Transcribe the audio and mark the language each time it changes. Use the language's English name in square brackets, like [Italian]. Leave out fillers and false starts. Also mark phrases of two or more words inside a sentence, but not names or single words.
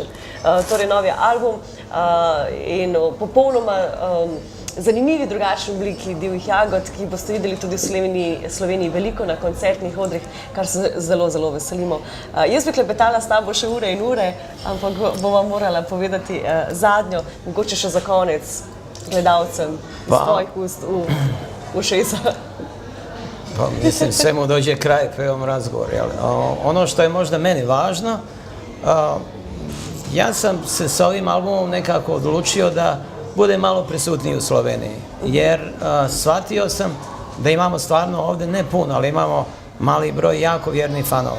[Slovenian] Torej, novi album in popolnoma zanimivi drugačni obliki divjih jagod, ki boste videli tudi v Sloveniji veliko na koncertnih odrih, kar se zelo, zelo veselimo. Jaz bi klepetala s tabo še ure in ure, ampak bova morala povedati zadnjo, mogoče še za konec gledalcem iz tvojih ust v ušesa. [Bosnian] Pa mislim, sve mu dođe kraj po ovom razgovoru. Ono što je možda meni važno, ja sam se s ovim albumom nekako odlučio da bude malo prisutniji u Sloveniji. Jer shvatio sam da imamo stvarno ovdje, ne puno, ali imamo mali broj jako vjernih fanova.